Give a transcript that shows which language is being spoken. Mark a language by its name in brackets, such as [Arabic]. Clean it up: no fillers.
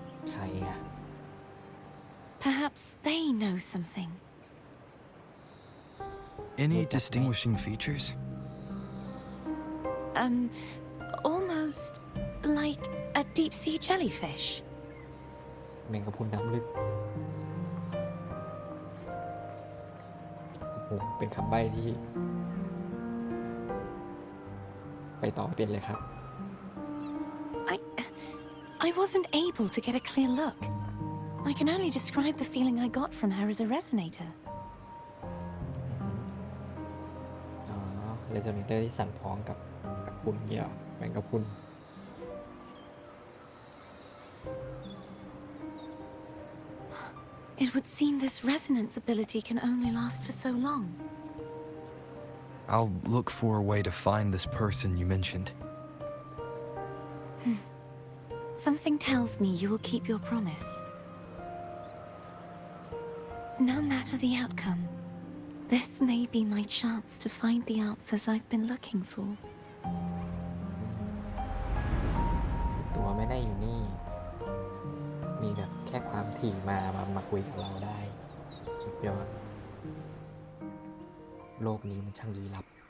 [Thai] ใครอะ [English] Perhaps they know something. Any Look at me. distinguishing features? Almost like a deep sea jellyfish. [Thai] แมงกะพรุนน้ำลึกโอ้โหเป็นคำใบ้ที่ ไปต่อเป็นเลยครับ [English] I wasn't able to get a clear look. I can only describe the feeling I got from her as a resonator. [Thai] อ๋อเรโซเนเตอร์ที่สั่นพ้องกับพรุนเนี่ยเหรอแมงกะพรุน [English] It would seem this resonance ability can only last for so long. I'll look for a way to find this person you mentioned. Something tells me you will keep your promise. No matter the outcome, this may be my chance to find the answers I've been looking for. [Thai] คือตัวไม่ได้อยู่นี่ มีแบบแค่ความถี่มาคุยกับเราได้ สุดยอด โลกนี้มันช่างลี้ลับ